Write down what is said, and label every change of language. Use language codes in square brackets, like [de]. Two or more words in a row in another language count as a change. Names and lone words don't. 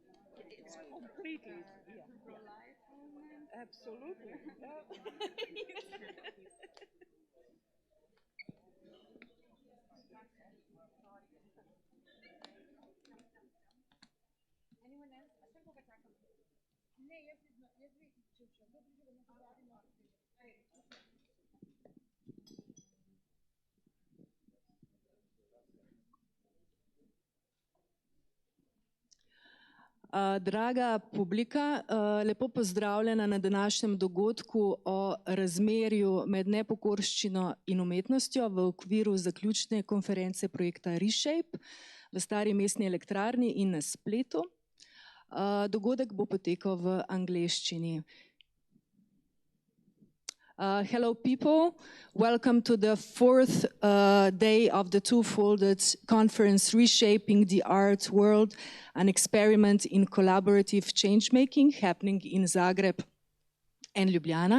[en] It's completely, pro-life movement. Absolutely. Anyone else? [sl] Ne, jaz bi, če kdo bi že nekaj radimo. Draga publika, lepo pozdravljena na današnjem dogodku o razmerju med nepokorščino in umetnostjo v okviru zaključne konference projekta RESHAPE v Stari mestni elektrarni in na spletu. Dogodek bo potekal v angleščini. [en] Hello people, welcome to the 4th day of the two-folded conference Reshaping the Art World, an experiment in collaborative change-making happening in Zagreb and Ljubljana.